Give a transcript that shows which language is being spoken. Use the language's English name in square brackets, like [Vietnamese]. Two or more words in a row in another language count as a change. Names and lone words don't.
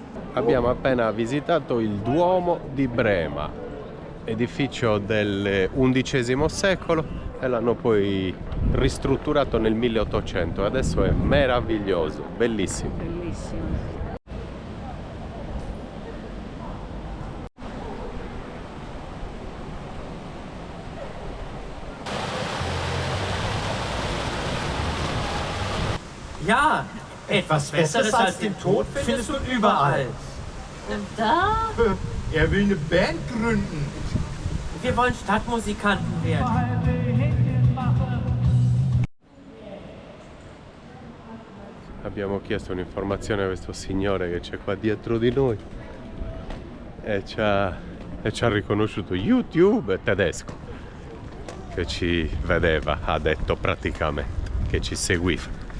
[Italian] Abbiamo appena visitato il Duomo di Brema, edificio del XI secolo, e l'hanno poi ristrutturato nel 1800. Adesso è meraviglioso, bellissimo. Bellissimo. [German] Ja, etwas Besseres als den Tod findest du überall. Und da? Er will eine Band gründen. Wir wollen Stadtmusikanten werden. [Italian] Abbiamo chiesto un'informazione a questo signore che c'è qua dietro di noi e ci ha riconosciuto. YouTube tedesco che ci vedeva, ha detto praticamente, che ci seguiva.